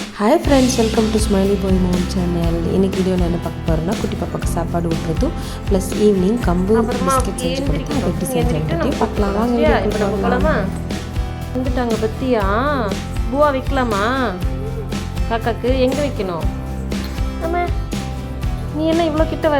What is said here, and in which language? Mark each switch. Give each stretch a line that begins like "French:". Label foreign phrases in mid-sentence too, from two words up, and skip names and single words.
English: Hi friends, welcome to Smiley Boy Mom channel.
Tamil: இன்னைக்கு வீடியோல என்ன பார்க்க போறோம்னா குட்டி பாப்பாக்கு சாப்பாடு ஊட்டுறதும்
English: plus evening
Tamil: கம்பு பிஸ்கட் செஞ்சு கொடுத்து அதை எப்படி செஞ்சேன்னு பார்க்கலாம் வாங்க. இப்போ நம்ம போலாமா? வந்துட்டாங்க பத்தியா? பூவா வைக்கலாமா? காக்காக்கு எங்க வைக்கணும்? அம்மா நீ என்ன இவ்வளோ கிட்ட வர?